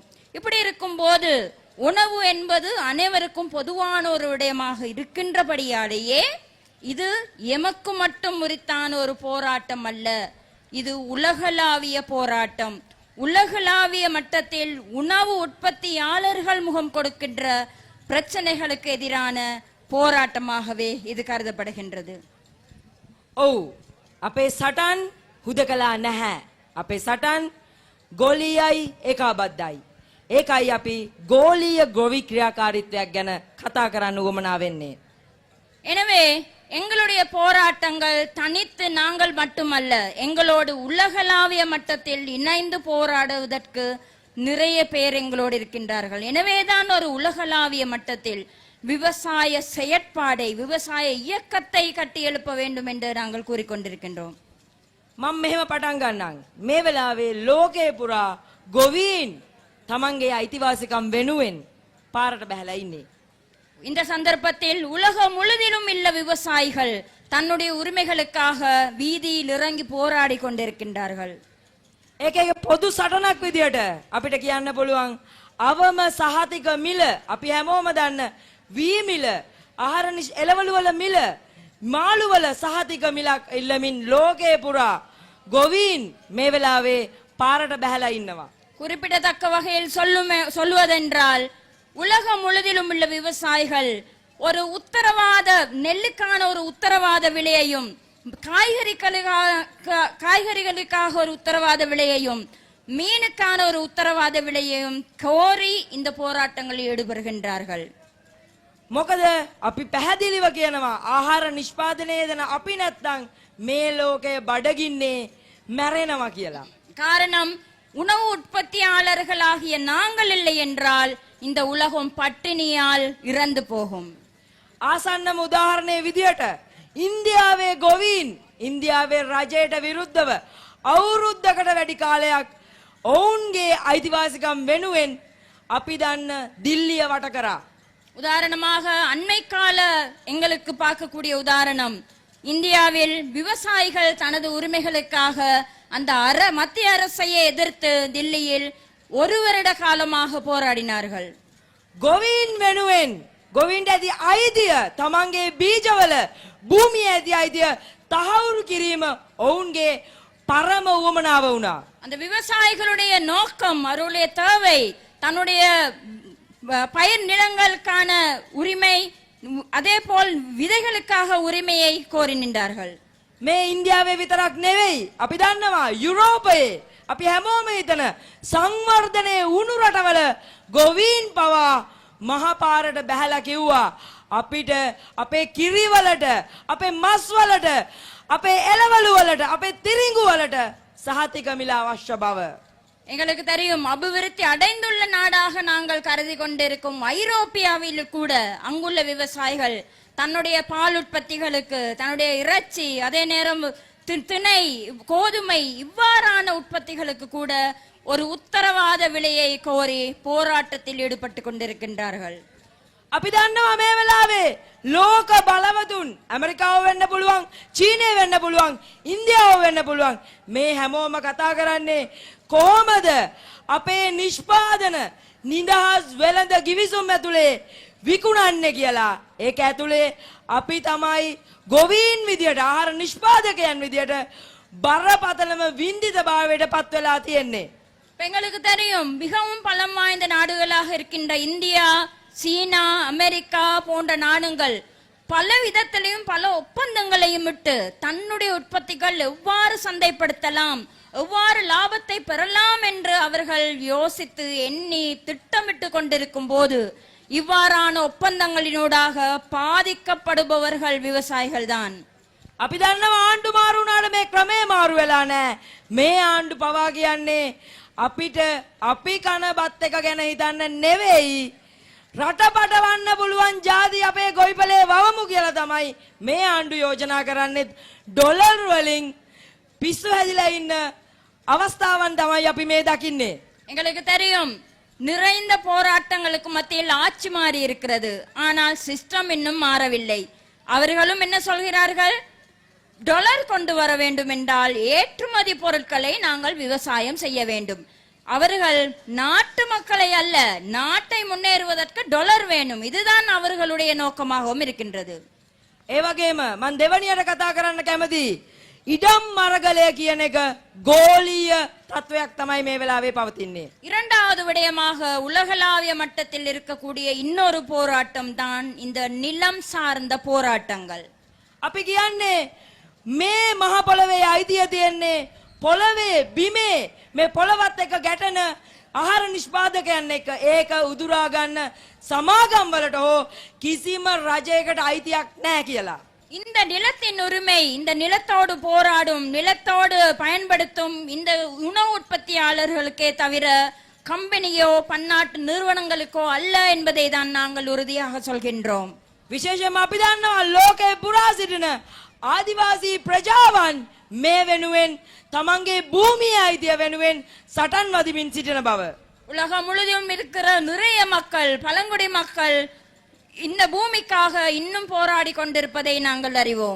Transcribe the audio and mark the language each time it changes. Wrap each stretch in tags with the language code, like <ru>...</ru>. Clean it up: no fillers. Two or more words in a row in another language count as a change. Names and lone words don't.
<ta>இப்படி இருக்கும்போது உணவு என்பது அனைவருக்கும் பொதுவான ஒரு விடயமாக இருக்கின்றபடியாலேயே இது எமக்கு மட்டும் உரித்தான ஒரு போராட்டம் அல்ல, இது உலகளாவிய போராட்டம். உலகளாவிய மட்டத்தில் உணவு உற்பத்தியாளர்கள் முகம் கொடுக்கின்ற பிரச்சனைகளுக்கு எதிரான போராட்டமாகவே இது கருதப்படுகின்றது.</ta> <si>ඔව් අපේ සටන් හුදකලා නැහැ. අපේ සටන් ගෝලීයයි ඒකාබද්ධයි. ඒකයි අපි ගෝලීය ගොවි ක්‍රියාකාරීත්වයක් ගැන කතා කරන්න උවමනා වෙන්නේ.</si> <ta>எனவே எங்களுடைய போராட்டங்கள் தனித்து நாங்கள் மட்டுமல்ல, எங்களோடு உலகளாவிய மட்டத்தில் இணைந்து போராடுவதற்கு நிறைய பேர் எங்களோடு இருக்கின்றார்கள். எனவேதான் ஒரு உலகளாவிய மட்டத்தில் விவசாய செயற்பாடை, விவசாய இயக்கத்தை கட்டி எழுப்ப வேண்டும் என்று நாங்கள் கூறிக்கொண்டிருக்கின்றோம்.</ta> <si>මම මෙහෙම පටන් ගන්නම්. මේ වෙලාවේ ලෝකේ පුරා ගොවීන් තමන්ගේ අයිතිවාසිකම් වෙනුවෙන් පාරට බහැලා ඉන්නේ.</si> <ta>இந்த சந்தர்ப்பத்தில் உலகம் முழுவதிலும் உள்ள விவசாயிகள் தன்னுடைய உரிமைகளுக்காக வீதியில் இறங்கி போராடி கொண்டிருக்கின்றார்கள்.</ta> <si>ඒකේ පොදු සටනක් විදියට අපිට කියන්න පුළුවන් අවම සහතික මිල, අපි හැමෝම දන්න වී මිල, ආහාර එළවලු වල මිල, මාළු වල සහතික මිලක් ඉල්ලමින් ලෝකේ පුරා ගොවීන් මේ වෙලාවේ පාරට බහැලා ඉන්නවා.</si> <ta>குறிப்பிடத்தக்க வகையில் சொல்லுவதென்றால் உலகம் முழுவதிலும் உள்ள விவசாயிகள் ஒரு உத்தரவாத நெல்லுக்கான ஒரு உத்தரவாத விலையையும், காய்கறிகளுக்காக ஒரு உத்தரவாத விலையையும், மீனுக்கான ஒரு உத்தரவாத விலையையும் கோரி இந்த போராட்டங்களில் ஈடுபடுகின்றார்கள்.</ta> <si>මොකද අපි පැහැදිලිව කියනවා ආහාර නිෂ්පාදනයේ දෙන අපි නැත්තම් මේ ලෝකය බඩගින්නේ මැරෙනවා කියලා.</si> <ta>காரணம் உணவு உற்பத்தியாளர்களாகிய நாங்கள் இல்லை என்றால் இந்த உலகம் பட்டினியால் இறந்து போகும்.</ta> <si>ආසන්නම උදාහරණයේ විදියට ඉන්දියාවේ ගොවීන් ඉන්දියාවේ රජයට විරුද්ධව අවුරුද්දකට වැඩි කාලයක් ඔවුන්ගේ අයිතිවාසිකම් වෙනුවෙන් අපි දන්න දිල්ලිය වට කරා.</si> <ta>உதாரணமாக அண்மை கால எங்களுக்கு பார்க்கக்கூடிய உதாரணம், இந்தியாவில் விவசாயிகள் தனது உரிமைகளுக்காக அந்த மத்திய அரசையே எதிர்த்து தில்லியில் ஒரு வருட காலமாக போராடினார்கள்.</ta> <si>ගොවීන් වෙනුවෙන් ගොවීන්ට ඇති අයිතිය, තමන්ගේ බීජවල භූමියේ ඇති අයිතිය තහවුරු කිරීම ඔවුන්ගේ පරම උවමනාව වුණා.</si> <ta>அந்த விவசாயிகளுடைய நோக்கம், அவருடைய தேவை, தன்னுடைய பயிர் நிலங்களுக்கான உரிமை அதே போல் விதைகளுக்காக உரிமையை கோரி நின்றார்கள்.</ta> <si>මේ ඉන්දියාවේ විතරක් නෙවෙයි අපි දන්නවා යුරෝපයේ අපි හැමෝම හිතන සංවර්ධනයේ උණු රටවල ගොවීන් පවා මහපාරට බැහැලා කිව්වා අපිට අපේ කිරි වලට අපේ මස් වලට අපේ එළවලු වලට අපේ තිරිඟු වලට සහතික මිල අවශ්‍ය බව.</si> <ta>எங்களுக்கு தெரியும் அபிவிருத்தி அடைந்துள்ள நாடாக நாங்கள் கருதி கொண்டிருக்கும் ஐரோப்பியாவில் கூட அங்குள்ள விவசாயிகள் தன்னுடைய பால் உற்பத்திகளுக்கு தன்னுடைய இறைச்சி அதே நேரம் திணை கோதுமை இவ்வாறான உற்பத்திகளுக்கு கூட ஒரு உத்தரவாத விலையை கோரி போராட்டத்தில் ஈடுபட்டு கொண்டிருக்கின்றார்கள்.</ta> <si>අපි දන්නවා මේ වෙලාවේ ලෝක බලවතුන් ඇමරිකාව වෙන්න පුළුවන් චීනය වෙන්න පුළුවන් ඉන්දියාව වෙන්න පුළුවන් මේ හැමෝම කතා කරන්නේ කොහොමද අපේ නිෂ්පාදන නිදහස් වෙළඳ ගිවිසුම් ඇතුලේ විකුණන්නේ කියලා. ඒක ඇතුලේ අපි තමයි ගොවීන් විදියට ආහාර නිෂ්පාදකයන් විදියට බරපතලම වින්දිතභාවයට පත් වෙලා තියෙන්නේ.</si> <ta>எங்களுக்கு தெரியும் மிகவும் பலம் வாய்ந்த நாடுகளாக இருக்கின்ற இந்தியா சீனா அமெரிக்கா போன்ற நாடுகள் பல விதத்திலையும் பல ஒப்பந்தங்களையும் விட்டு தன்னுடைய உற்பத்திகள் எவ்வாறு சந்தைப்படுத்தலாம் எவ்வாறு லாபத்தை பெறலாம் என்று அவர்கள் யோசித்து எண்ணி திட்டமிட்டு கொண்டிருக்கும் போது இவ்வாறான ஒப்பந்தங்களினூடாக பாதிக்கப்படுபவர்கள் விவசாயிகள் தான்.</ta> <si>අපි දන්නවා ආණ්ඩු මාරු වුණාට මේ ක්‍රමේ මාරු වෙලා නැහැ. මේ ආණ්ඩු පවා කියන්නේ අපිට අපි කන බත් එක ගැන හිතන්න නෙවෙයි රට පටවන්න පුළුවන් ජාති අපේ ගොවිපලේ වවමු කියලා තමයි මේ ආණ්ඩු යෝජනා කරන්නේ. ඩොලර් වලින් පිස්සු හැදිලා ඉන්න අවස්ථාවන් තමයි අපි මේ දකින්නේ.</si> <ta>எங்களுக்கு தெரியும் நிறைந்த போராட்டங்களுக்கு மத்தியில் ஆட்சி மாறி இருக்கிறது. ஆனால் சிஸ்டம் இன்னும் மாறவில்லை. அவர்களும் என்ன சொல்கிறார்கள்? டாலர் கொண்டு வர வேண்டும் என்றால் ஏற்றுமதி பொருட்களை நாங்கள் விவசாயம் செய்ய வேண்டும். அவர்கள் நாட்டு மக்களை அல்ல நாட்டை முன்னேறுவதற்கு டாலர் வேணும். இதுதான் அவர்களுடைய நோக்கமாகவும் இருக்கின்றது.</ta> <si>ඒ වගේම මම දෙවණියට කතා කරන්න කැමති ඉඩම් මරගලය කියන එක ගෝලීය තත්වයක් තමයි මේ වෙලාවේ පවතින්නේ.</si> <ta>இரண்டாவது விடயமாக உலகளாவிய மட்டத்தில் இருக்கக்கூடிய இன்னொரு போராட்டம் தான் இந்த நிலம் சார்ந்த போராட்டங்கள்.</ta> <si>අපි කියන්නේ මේ මහ පොළවේ අයිතිය තියෙන්නේ පොළවේ බිමේ මේ පොළවත් එක්ක ගැටෙන ආහාර නිෂ්පාදකයන් එක්ක ඒක උදුරා ගන්න සමාගම් වලට හෝ කිසිම රජයකට අයිතියක් නැහැ කියලා.</si> <ta>இந்த நிலத்தின் உரிமை இந்த நிலத்தோடு போராடும் நிலத்தோடு பயன்படுத்தும் இந்த உணவு உற்பத்தியாளர்களுக்கே தவிர கம்பெனியோ பன்னாட்டு நிறுவனங்களுக்கோ அல்ல என்பதை தான் நாங்கள் உறுதியாக சொல்கின்றோம்.</ta> <si>විශේෂයෙන්ම අපි දන්නවා ලෝකේ පුරා සිටින ආදිවාසී ප්‍රජාවන් මේ වෙනුවෙන් තමන්ගේ භූමිය අයිතිය වෙනුවෙන් සටන් වදිමින් සිටින බව.</si> <ta>உலகம் முழுவதும் இருக்கிற நிறைய மக்கள் பழங்குடி மக்கள் இந்த பூமிக்காக இன்னும் போராடி கொண்டிருப்பதை நாங்கள் அறிவோம்.</ta>